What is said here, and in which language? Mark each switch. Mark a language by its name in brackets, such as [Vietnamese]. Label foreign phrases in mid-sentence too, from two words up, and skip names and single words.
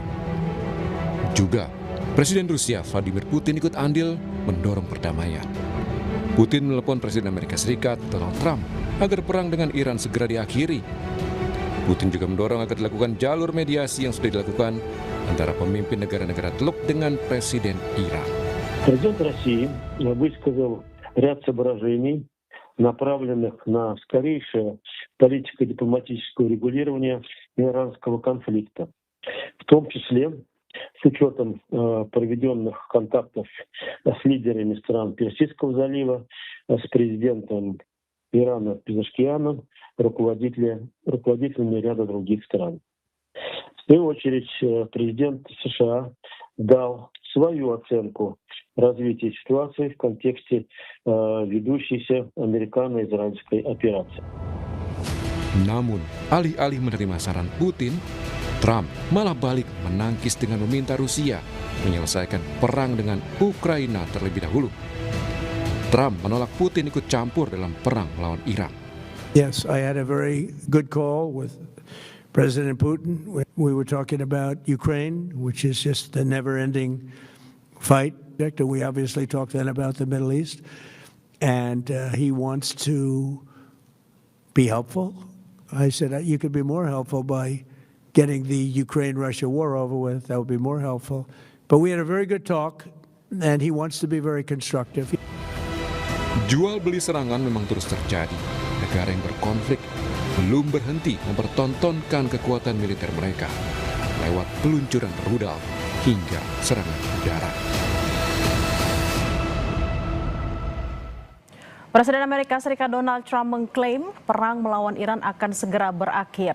[Indonesian] Juga, Presiden Rusia Vladimir Putin ikut andil mendorong perdamaian. Putin menelepon Presiden Amerika Serikat Donald Trump agar perang dengan Iran segera diakhiri. Putin juga mendorong agar dilakukan jalur mediasi yang sudah dilakukan antara pemimpin negara-negara Teluk dengan Presiden Iran. [Russian] Президент России высказал ряд соображений, направленных на скорейшее политико-дипломатическое урегулирование иранского конфликта, в том числе с учетом проведенных контактов с лидерами стран Персидского залива, с президентом Ирана Пезешкианом, руководителями ряда других стран. В свою очередь, президент США дал свою оценку развития ситуации в контексте ведущейся американо-израильской операции. [Indonesian] Namun, alih-alih menerima saran Putin, Trump malah balik menangkis dengan meminta Rusia menyelesaikan perang dengan Ukraina terlebih dahulu. Trump menolak Putin ikut campur dalam perang melawan Iran. [English] Yes, I had a very good call with President Putin. We were talking about Ukraine, which is just a never-ending fight. We obviously talked then about the Middle East, and he wants to be helpful. I said, you could be more helpful by getting the Ukraine-Russia war over with. That would be more helpful. But we had a very good talk, and he wants to be very constructive. [Indonesian] Jual beli serangan memang terus terjadi. Negara yang berkonflik belum berhenti mempertontonkan kekuatan militer mereka lewat peluncuran rudal hingga serangan udara. Presiden Amerika Serikat Donald Trump mengklaim perang melawan Iran akan segera berakhir.